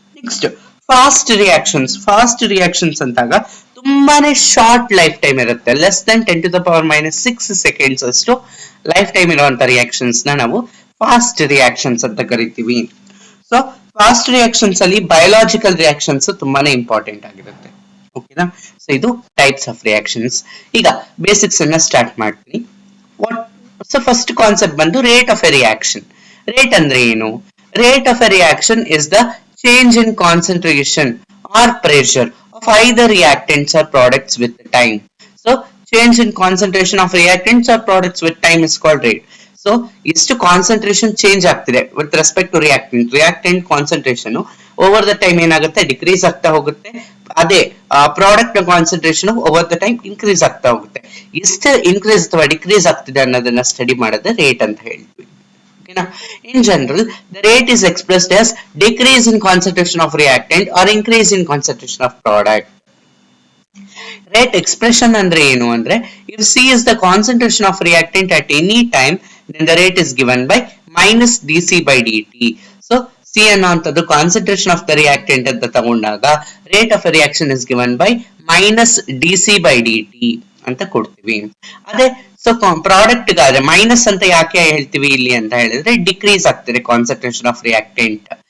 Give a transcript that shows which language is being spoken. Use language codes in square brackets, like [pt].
[kn] Next fast reactions ಅಂತಾಗ ತುಂಬಾನೇ short life time ಇರುತ್ತೆ, [en] less than [kn] 10⁻⁻⁶ seconds ಅಷ್ಟು ಲೈಫ್ ಟೈಮ್ ಇರುವಂತ ರಿಯಾಕ್ಷನ್ಸ್ ನ ನಾವು ಫಾಸ್ಟ್ ರಿಯಾಕ್ಷನ್ಸ್ ಅಂತ ಕರಿತೀವಿ. ಸೊ ಫಾಸ್ಟ್ ರಿಯಾಕ್ಷನ್ಸ್ ಅಲ್ಲಿ ಬಯೋಲಾಜಿಕಲ್ ರಿಯಾಕ್ಷನ್ಸ್ ತುಂಬಾನೇ ಇಂಪಾರ್ಟೆಂಟ್ ಆಗಿರುತ್ತೆ. ಓಕೆನಾ? ಸೊ ಇದು ಟೈಪ್ಸ್ ಆಫ್ ರಿಯಾಕ್ಷನ್ಸ್. ಈಗ ಬೇಸಿಕ್ಸ್ ಅನ್ನ ಸ್ಟಾರ್ಟ್ ಮಾಡ್ತೀನಿ. ಸೊ ಫಸ್ಟ್ ಕಾನ್ಸೆಪ್ಟ್ ಬಂದು rate of A reaction. Rate ಅಂದ್ರೆ ಏನು? [en] Rate of a reaction is the change in concentration or pressure of either reactants or products with time. So change in concentration of reactants or products with time is called rate. [kn] So ಇಷ್ಟು concentration change ಆಗ್ತಿದೆ with respect to reactant concentration over the time ಏನಾಗುತ್ತೆ, decrease ಆಗ್ತಾ ಹೋಗುತ್ತೆ. ಅದೇ product concentration over the time increase ಆಗ್ತಾ ಹೋಗುತ್ತೆ. ಎಷ್ಟು increase ಅಥವಾ ಡಿಕ್ರೀಸ್ ಆಗ್ತಿದೆ ಅನ್ನೋದನ್ನ ಸ್ಟಡಿ ಮಾಡೋದೇ ರೇಟ್ ಅಂತ ಹೇಳ್ತೀವಿ. [en] In general, the rate is expressed as decrease in concentration of reactant or increase in concentration of product. Rate expression [kn] andre enu andre, [en] if C is the concentration of reactant at any time, then the rate is given by minus dC by dt. [kn] So C ಅನ್ನುವಂಥದ್ದು concentration of the reactant ಅಂತ ತಗೊಂಡಾಗ [en] rate of a reaction is given by minus dc by dt [kn] ಅಂತ ಕೊಡ್ತೀವಿ. ಅದೇ so product ಗಾದ್ರೆ minus ಅಂತ ಯಾಕೆ ಹೇಳ್ತೀವಿ ಇಲ್ಲಿ ಅಂತ ಹೇಳಿದ್ರೆ ಡಿಕ್ರೀಸ್ ಆಗ್ತದೆ ಕಾನ್ಸಂಟ್ರೇಷನ್ ಆಫ್ ರಿಯಾಕ್ಟೆಂಟ್.